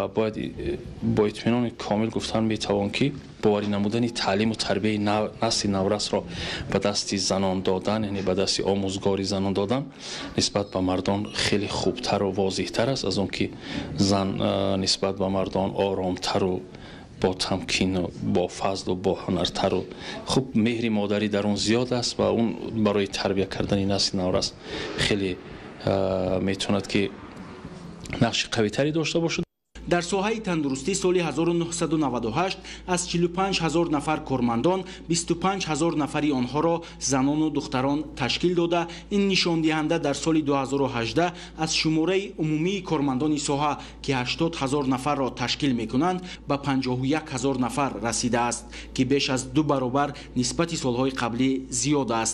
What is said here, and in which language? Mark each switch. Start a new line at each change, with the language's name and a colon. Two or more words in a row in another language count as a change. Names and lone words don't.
Tajik: бояд бо итминони комил гуфтан метавон ки боварӣ намудани таълиму тарбияи насли наврасро ба дасти занон додан, яъне ба дасти омӯзгори занон додан нисбат ба мардон хеле хубтару возеҳтар аст аз он ки зан нисбат ба мардон оромтару
Persian: با تمکین و با فضل و با هنرتر و خوب مهری مادری در اون زیاد است و اون برای تربیت کردن نسل نورس خیلی میتوند که نقش قوی تری داشته باشه.
Tajik: дар соҳаи тандурустӣ соли 1998 аз 45 000 нафар кормандон 25 000 нафари онҳоро занону духтарон ташкил дода, ин нишондиҳанда дар соли 2018 аз шумораи умумии кормандони соҳа ки 80 000 нафарро ташкил мекунанд ба 51 000 нафар расидааст ки беш аз 2 баробар нисбати солҳои қаблӣ зиёд аст.